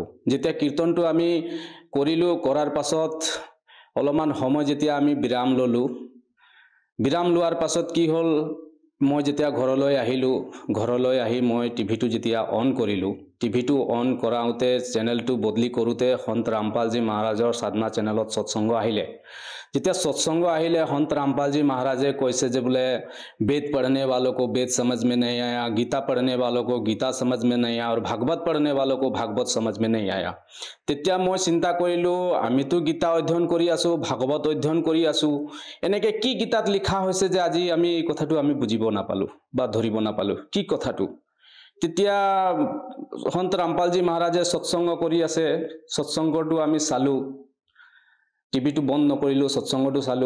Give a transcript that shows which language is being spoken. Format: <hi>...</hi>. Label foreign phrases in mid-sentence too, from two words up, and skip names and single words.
<as>যেতিয়া কীৰ্তনটো আমি কৰিলোঁ, কৰাৰ পাছত অলপমান সময় যেতিয়া আমি বিৰাম ল'লোঁ, বিৰাম লোৱাৰ পাছত কি হ'ল, মই যেতিয়া ঘৰলৈ আহিলোঁ, ঘৰলৈ আহি মই টিভিটো যেতিয়া অন কৰিলোঁ, টিভিটো অন কৰাওঁতে চেনেলটো বদলি কৰোঁতে সন্ত ৰামপালজী মহাৰাজৰ সাধনা চেনেলত সৎসংগ আহিলে। যেতিয়া সৎসংগ আহিলে সন্ত रामपाल মহাৰাজে কৈছে যে বোলে</as> <hi>वेद पढ़ने वालों को वेद समझ में नहीं आया, गीता पढ़ने वालों को गीता समझ में नहीं आया और भागवत पढ़ने वालों को भागवत समझ में नहीं आया।</hi> <as>তেতিয়া মই চিন্তা কৰিলোঁ, আমিতো গীতা অধ্যয়ন কৰি আছোঁ, ভাগৱত অধ্যয়ন কৰি আছোঁ, এনেকৈ কি গীতাত লিখা হৈছে যে আজি আমি এই কথাটো আমি বুজিব নাপালোঁ বা ধৰিব নাপালোঁ কি কথাটো। তেতিয়া সন্ত रामपालजी মহাৰাজে সৎসংগ কৰি আছে, সৎসংগটো আমি চালোঁ, টিভিটো বন্ধ নকৰিলোঁ, সৎসংগটো চালোঁ।</as>